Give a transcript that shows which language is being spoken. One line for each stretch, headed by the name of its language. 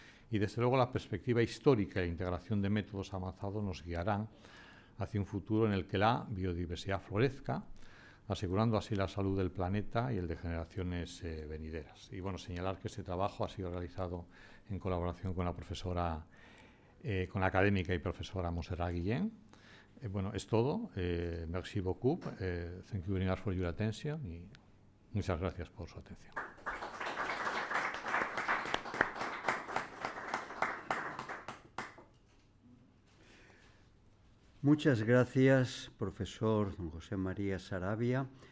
Spanish: Y, desde luego, la perspectiva histórica e integración de métodos avanzados nos guiarán hacia un futuro en el que la biodiversidad florezca, asegurando así la salud del planeta y el de generaciones venideras. Y, bueno, señalar que este trabajo ha sido realizado en colaboración con la profesora, con la académica y profesora Montserrat Guillén. Bueno, es todo.
French: Merci beaucoup.
English: Thank you very much for your attention.
Spanish: Y muchas gracias por su atención. Muchas gracias, profesor don José María Saravia.